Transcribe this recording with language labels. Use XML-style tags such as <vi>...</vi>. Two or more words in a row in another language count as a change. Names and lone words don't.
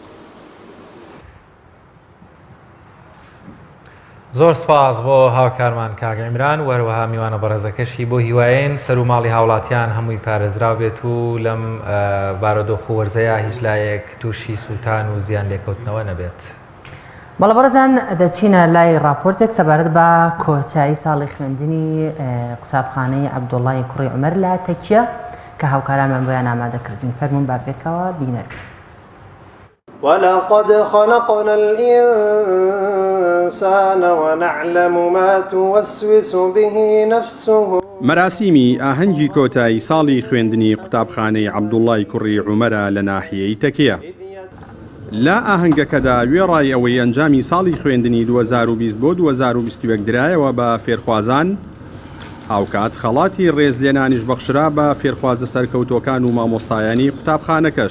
<ckb>زۆر سپاس بۆ هاوکارمان کاگە عیمران وەروەها میوانە بەڕێزەکەشی بۆ هیوایەن سەر و ماڵی هاوڵاتیان هەمووی پارێزراو بێت و لەم بارودۆخ و وەرزەیە هیچ لایەک تووشی سووتان و زیان لێکەوتنەوە نەبێت. بەڵە بەڕێزان دەچینە لای راپۆرتێک سەبارەت بە کۆتایی ساڵی خوێندنی قوتابخانەی عەبدوڵڵای کوڕی عومەر لە تەکیە کە هاوکارانمان بۆیان ئامادەکردین فەرموون بابێکەوە بینەر.</ckb> <ar>ولقد خلقنا الإنسان ونعلم ما توسوس به نفسه</ar> <ckb>مەراسیمی ئاهەنگی کۆتایی ساڵی خوێندنی قوتابخانەی عەبدوڵڵای کوڕی عومەرە لە ناحیەی تەکیە. لا ئاهەنگەکەدا وێڕای ئەوەی ئەنجامی ساڵی خوێندنی 2020 بۆ 2021 درایەوە بە فێرخوازان هاوکات خەڵاتی ڕێزلێنانیش بەخشرا بە فێرخوازە سەرکەوتۆکان و مامۆستایانی قوتابخانەکەش.</ckb>